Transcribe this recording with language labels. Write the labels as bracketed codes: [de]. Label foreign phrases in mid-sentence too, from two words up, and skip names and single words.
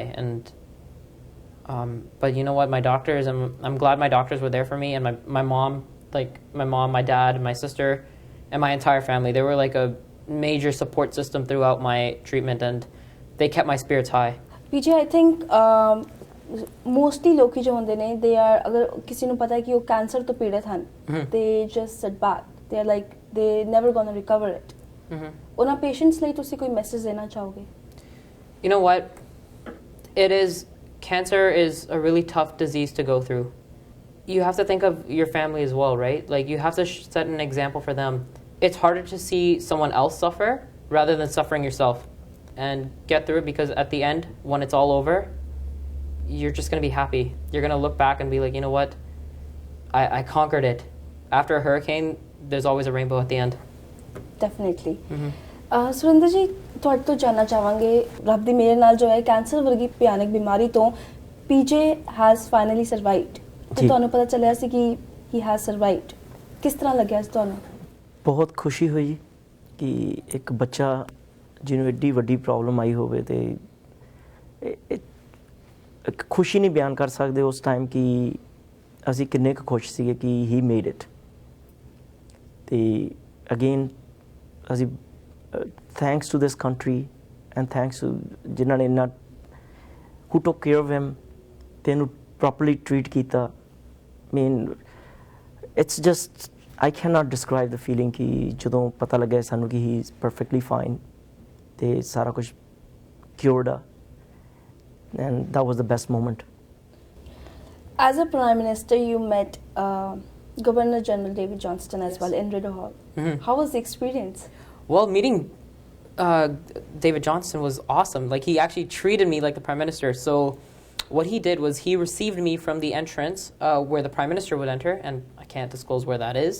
[en] And but you know what, my doctors, I'm glad my doctors were there for me, and my mom, my dad, my sister, and my entire family, they were like a major support system throughout my treatment, and they kept my spirits high. PJ, I think [pa] ਮੋਸਟਲੀ ਲੋਕੀ ਜੋ ਹੁੰਦੇ ਨੇ [en] they are [pa] ਅਗਰ ਕਿਸੇ ਨੂੰ ਪਤਾ ਹੈ ਕਿ ਉਹ ਕੈਂਸਰ ਤੋਂ ਪੀੜਤ ਹਨ [en] they just sit back they are like they never gonna recover it [pa] ਉਹਨਾਂ ਪੇਸ਼ੈਂਟਸ ਲਈ ਤੁਸੀਂ ਕੋਈ ਮੈਸੇਜ ਦੇਣਾ ਚਾਹੋਗੇ? [en] You know what? Cancer is a really tough disease to go through. You have to think of your family as well, right? Like, you have to set an example for them. It's harder to see someone else suffer rather than suffering yourself and get through it, because at the end, when it's all over, you're just going to be happy. You're going to look back and be like, you know what? I conquered it. After a hurricane, there's always a rainbow at the end. Definitely. [pa] ਸੁਰਿੰਦਰ ਜੀ, ਤੁਹਾਡੇ ਤੋਂ ਜਾਨਣਾ ਚਾਹਾਂਗੇ, ਰੱਬ ਦੀ ਮੇਰੇ ਨਾਲ ਜੋ ਹੈ ਕੈਂਸਰ ਵਰਗੀ ਭਿਆਨਕ ਬਿਮਾਰੀ ਤੋਂ ਪੀਜੇ [en] has finally survived [pa] ਤੇ ਤੁਹਾਨੂੰ ਪਤਾ ਚੱਲਿਆ ਸੀ ਕਿ [en] he has survived, [pa] ਕਿਸ ਤਰ੍ਹਾਂ ਲੱਗਿਆ ਸੀ ਤੁਹਾਨੂੰ? ਬਹੁਤ ਖੁਸ਼ੀ ਹੋਈ ਕਿ ਇੱਕ ਬੱਚਾ ਜਿਹਨੂੰ ਐਡੀ ਵੱਡੀ ਪ੍ਰੋਬਲਮ ਆਈ ਹੋਵੇ ਤੇ ਇੱਕ ਖੁਸ਼ੀ ਨਹੀਂ ਬਿਆਨ ਕਰ ਸਕਦੇ ਉਸ ਟਾਈਮ ਕਿ ਅਸੀਂ ਕਿੰਨੇ ਕੁ ਖੁਸ਼ ਸੀਗੇ ਕਿ [en] he made it. [pa] ਤੇ ਅਗੇਨ ਅਸੀਂ [en] thanks to this country and thanks to [pa] ਜਿਨ੍ਹਾਂ ਨੇ ਇੰਨਾ [en] who took care of him [pa] ਤੇ ਇਹਨੂੰ [en] properly treat ਕੀਤਾ। I mean, it's just I cannot describe the feeling [pa] ਕਿ ਜਦੋਂ ਪਤਾ ਲੱਗਿਆ ਸਾਨੂੰ ਕਿ [en] he is perfectly fine [pa] ਤੇ ਸਾਰਾ ਕੁਝ cured ਆ, [en] and that was the best moment. As a Prime Minister, you met Governor General David Johnston as well in Rideau Hall. How was the experience? Well, meeting David Johnston was awesome. Like, he actually treated me like the Prime Minister. So what he did was he received me from the entrance where the Prime Minister would enter, and I can't disclose where that is.